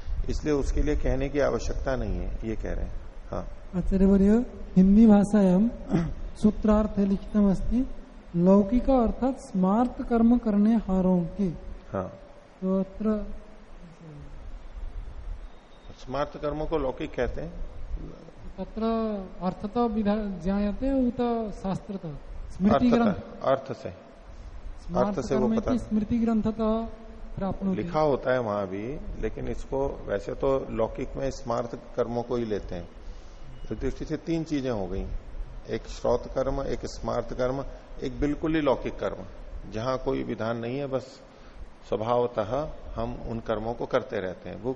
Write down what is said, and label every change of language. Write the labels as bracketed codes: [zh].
[hi] इसलिए उसके लिए कहने की आवश्यकता नहीं है, ये कह रहे हैं। हाँ [sa] आचार्यवर्य, हिंदी भाषायां सूत्रार्थ लिखितम् अस्ति लौकिक अर्थात [hi] स्मार्त कर्म करने हारों की। हाँ, [sa] तो अत्र [hi] स्मार्त कर्मों को लौकिक कहते हैं। [sa] तत्र अर्थतः ज्ञायते उत शास्त्रतः स्मृति ग्रंथ [hi] अर्थ से, अर्थ से वो पता [sa] स्मृति ग्रंथतः प्राप्त [hi] लिखा होता है वहां भी, लेकिन इसको वैसे तो लौकिक में स्मार्त कर्मों को ही लेते हैं। तो दृष्टि से 3 चीजें हो गई, एक श्रौत कर्म, एक स्मार्त कर्म, एक बिल्कुल ही लौकिक कर्म जहां कोई विधान नहीं है, बस स्वभावतः हम उन कर्मों को करते रहते हैं।